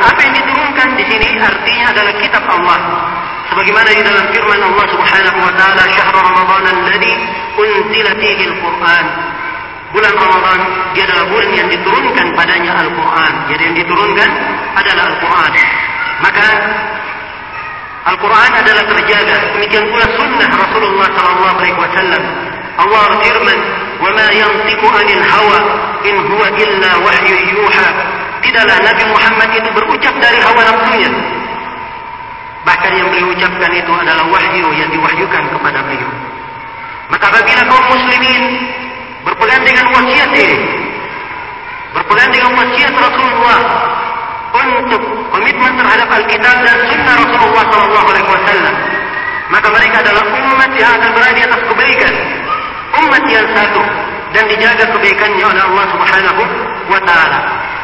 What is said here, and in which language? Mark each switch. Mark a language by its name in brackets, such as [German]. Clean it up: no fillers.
[Indonesian] Apa yang diturunkan di sini artinya adalah kitab Allah. Sebagaimana di dalam firman Allah subhanahu wa ta'ala, [Arabic] syahr Ramadan alladhi unzila fihi al-Qur'an. [Indonesian] Bulan Ramadan, dia adalah bulan yang diturunkan padanya Al-Quran. Jadi yang diturunkan adalah Al-Quran. Maka Al-Quran adalah terjaga. Demikian pula sunnah Rasulullah sallallahu alaihi wasallam. Allah berfirman, [Arabic] وَمَا يَنْطِقُ عَنِ الْهَوَىٰ إِنْ هُوَ إِلَّا وَحْيُ يُوحَىٰ. [Indonesian] Tidaklah Nabi Muhammad itu berucap dari hawa nafsunya. Bahkan yang beliau ucapkan itu adalah wahyu yang diwahyukan kepada beliau. Maka apabila kaum muslimin berpegang dengan wasiat ini, berpegang dengan wasiat Rasulullah untuk komitmen terhadap Al-Kitab dan Sunnah Rasulullah Sallallahu Alaihi Wasallam, maka mereka adalah umat yang akan berada di atas kebaikan, umat yang satu dan dijaga kebaikannya oleh Allah Subhanahu Wa Taala.